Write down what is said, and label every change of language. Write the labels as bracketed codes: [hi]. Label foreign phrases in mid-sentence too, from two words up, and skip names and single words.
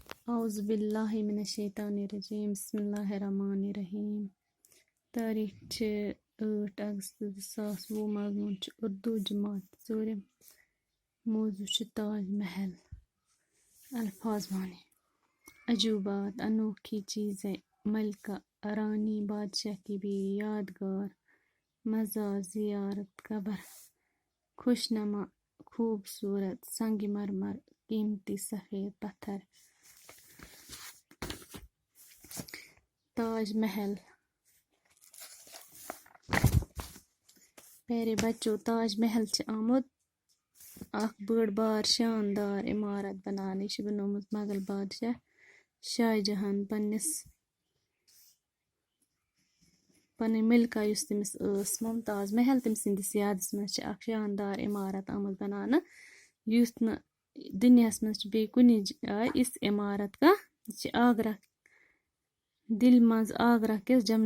[ar] اعوذ باللہ من الشیطان الرجیم بسم اللہ الرحمن الرحیم [ks] تاریخ چھِ [ur] 8 اگست 2020 [ks] مضمون چھُ اردو جماعت ژوٗرِم موضوع چھُ [ur] تاج محل الفاظ معنی عجوبات انوکھی چیزیں ملکہ رانی بادشاہ کی بیوی یادگار مزار زیارت قبر خوشنما خوبصورت سنگ مرمر قیمتی سفید پتھر تاج محل پیارے بچوں [ks] تاج محل چھِ آمُت اکھ بٔڑ بار شاندار عمارت بناونہٕ یہِ چھِ بنومُت مغل بادشاہ شاہ جہان پنٕنۍ ملکہ یُس تٔمِس ٲس ممتاز محل تٔمۍ سٕنٛدِس یادس منٛز چھِ اکھ شاندار عمارت آمٕژ بناونہٕ یُتھ نہٕ دُنیاہس منٛز چھِ بیٚیہِ کُنہِ جایہِ یِژھ عمارت کانٛہہ یہِ چھِ آگرہ دِلہِ منٛز آگرہ کِس